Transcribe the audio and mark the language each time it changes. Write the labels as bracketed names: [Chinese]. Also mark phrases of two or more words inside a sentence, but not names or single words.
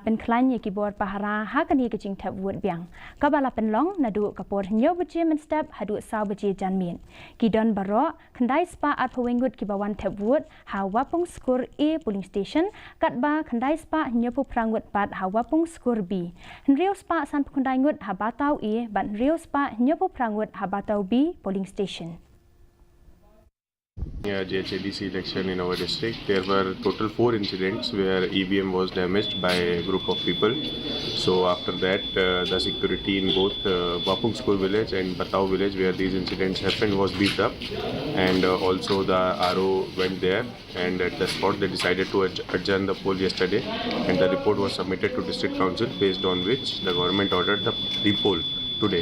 [Khasi] pen klan ya ki bor pahara ha kan ya ke Jingthep Wood Biang ka bala Pyllong nadu kapor nyo buje men step hadu saw buje janmin ki don baro khandai spa at pawingut ki bawan Thep Wood ha wapung skor A [English] polling station [Khasi] kat ba khandai spa nyopu prangut pat ha wapung skor B nriu spa san pukundai ngut ha batau A ban nriu spa nyopu prangut ha batau B [English] polling station. KHASI election in our district, there were total 4 incidents where EVM was damaged by a group of people. So after that, the security in both Wapung School village and Batao village where these incidents happened was beefed up, and also the RO went there, and at the spot they decided to adjourn the poll yesterday, and the report was submitted to district council, based on which the government ordered the repoll today.